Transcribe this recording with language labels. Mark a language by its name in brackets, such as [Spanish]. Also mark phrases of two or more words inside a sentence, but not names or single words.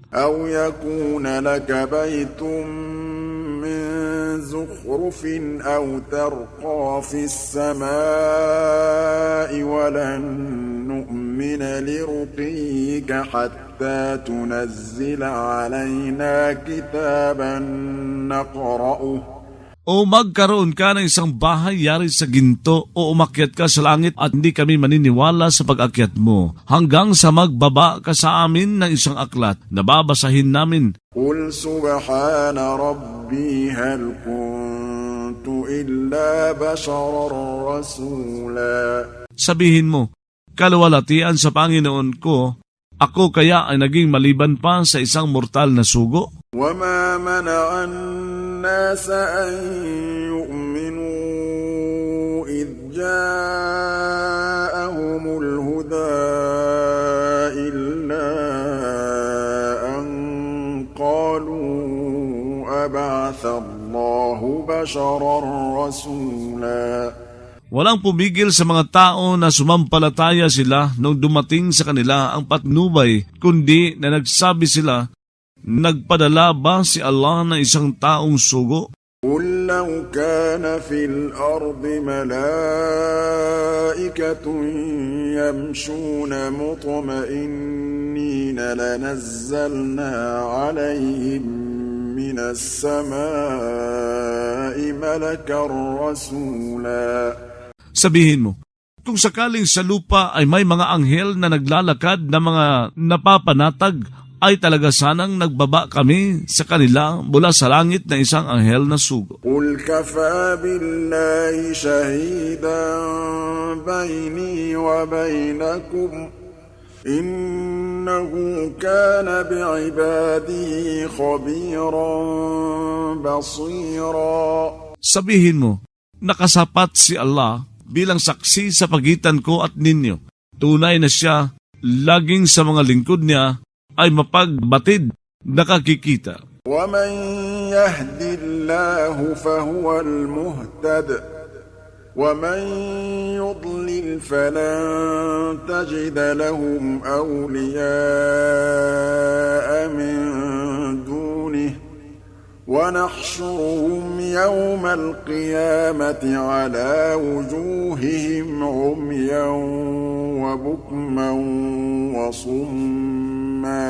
[Arabic] أو يكون لك بيت من زخرف أو ترقى في السماء ولن نؤمن لرقيك حتى تنزل علينا كتابا نقرأه. [Filipino] O magkaroon ka ng isang bahay yari sa ginto, o umakyat ka sa langit at hindi kami maniniwala sa pag-akyat mo, hanggang sa magbaba ka sa amin ng isang aklat na babasahin namin. [Arabic] قل سبحان ربي هل كنت إلا بشرا رسولا. [Filipino] Sabihin mo, kaluwalhatian sa Panginoon ko, ako kaya ay naging maliban pa sa isang mortal na sugo? [Arabic] وما منع الناس أن يؤمنوا إذ جاءهم الهدى إلا أن قالوا أبعث الله بشرا رسولا. [Filipino] Walang pumigil sa mga tao na sumampalataya sila nung dumating sa kanila ang patnubay, kundi na nagsabi sila, nagpadala ba si Allah na isang taong sugo? [Arabic] قل لو كان في الأرض ملائكة يمشون مطمئنين لنزلنا عليهم من السماء ملكا رسولا. [Filipino] Sabihin mo, kung sakaling sa lupa ay may mga anghel na naglalakad na mga napapanatag, ay talaga sanang nagbaba kami sa kanila mula sa langit na isang anghel na sugo. [Arabic] قل كفى بالله شهيدا بيني وبينكم إنه كان بعباده خبيرا بصيرا. [Filipino] Sabihin mo, nakasapat si Allah bilang saksi sa pagitan ko at ninyo. Tunay na siya, laging sa mga lingkod niya ay mapagbatid, nakakikita. [Arabic] ومن يهد الله فهو المهتد ومن يضلل فلن تجد لهم أولياء من دونه ونحشرهم يوم القيامة على وجوههم عميا وبكما وصما.